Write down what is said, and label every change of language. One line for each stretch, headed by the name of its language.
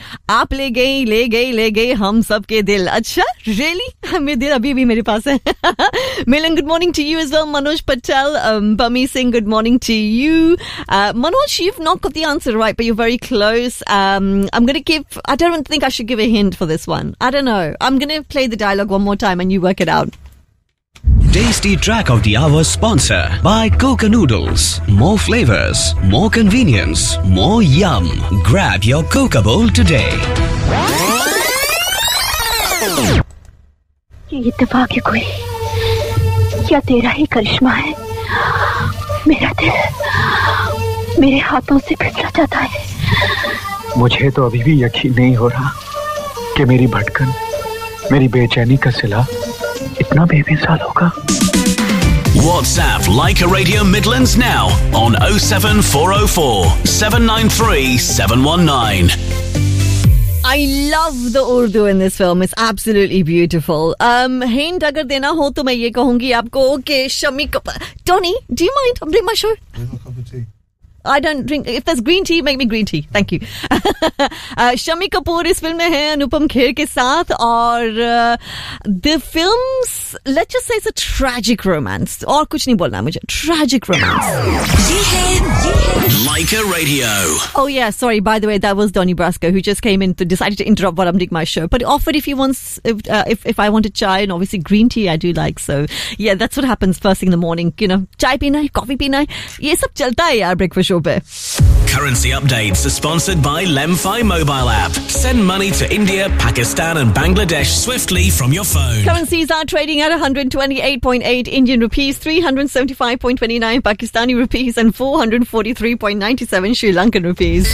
Hindi: आप ले गए हम सब के दिल। अच्छा,
English: really?
Hindi: मेरे दिल अभी भी मेरे पास है।
English: Milan, good morning to you as well. Manoj Patel, Bami Singh, good morning to you. Manoj, you've not got the answer right, but you're very close. I don't think I should give a hint for this one. I don't know. I'm going to play the dialogue one more time and you work it out. Tasty track of the hour sponsor by Coca Noodles. More flavors, more convenience, more yum. Grab your Coca Bowl today.
Hindi: ये इत्तेफाक है कोई? क्या तेरा ही करिश्मा है? मेरा दिल मेरे हाथों से फिसला जाता है. मुझे तो अभी भी यकीन नहीं हो रहा कि मेरी भटकन, मेरी बेचैनी का सिला इतना बेमिसाल होगा.
English: WhatsApp Leica Radio Midlands now on 07404-793-719. I love the Urdu in this film. It's absolutely beautiful.
Hindi: Hint अगर देना हो तो मैं ये कहूँगी आपको के Shammi Kapoor.
English: Donny, do you mind? I'm drinking my show. I don't drink. If there's green tea, make me green tea. Thank you.
Hindi: Shammi Kapoor इस फ़िल्म में है अनुपम खेर के साथ।
English: Aur the film's, let's just say it's a tragic romance.
Hindi: और कुछ नहीं बोलना मुझे।
English: Tragic romance. Leica Radio. Oh yeah, sorry. By the way, that was Donnie Brasco who just came in to decided to interrupt while I'm doing my show. But offered if I want a chai, and obviously green tea I do like. So yeah, that's what happens first thing in the morning. You know,
Hindi: चाय पीना है, coffee पीना है। ये सब चलता है यार breakfast।
English: Currency updates are sponsored by LemFi mobile app. Send money to India, Pakistan and Bangladesh swiftly from your phone. Currencies are trading at 128.8 Indian rupees, 375.29 Pakistani rupees and 443.97 Sri Lankan rupees.